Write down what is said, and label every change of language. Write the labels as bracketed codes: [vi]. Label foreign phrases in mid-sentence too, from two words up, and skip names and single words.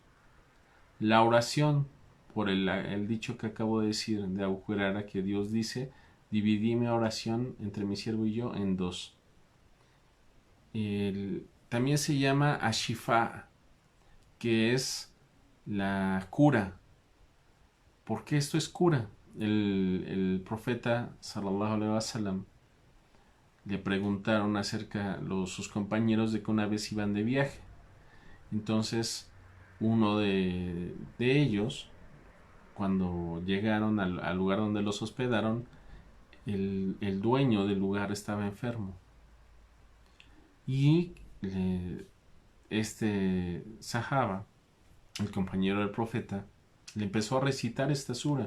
[es] La oración, por el dicho que acabo de decir de Abu Huraira, que Dios dice, dividí mi oración entre mi siervo y yo en 2. También se llama Ashifa, que es la cura. ¿Por qué esto es cura? El profeta [ar] صلى الله عليه وسلم [es] le preguntaron acerca sus compañeros de que una vez iban de viaje. Entonces uno de ellos, cuando llegaron al lugar donde los hospedaron, el dueño del lugar estaba enfermo y este sahaba, el compañero del profeta, le empezó a recitar esta sura.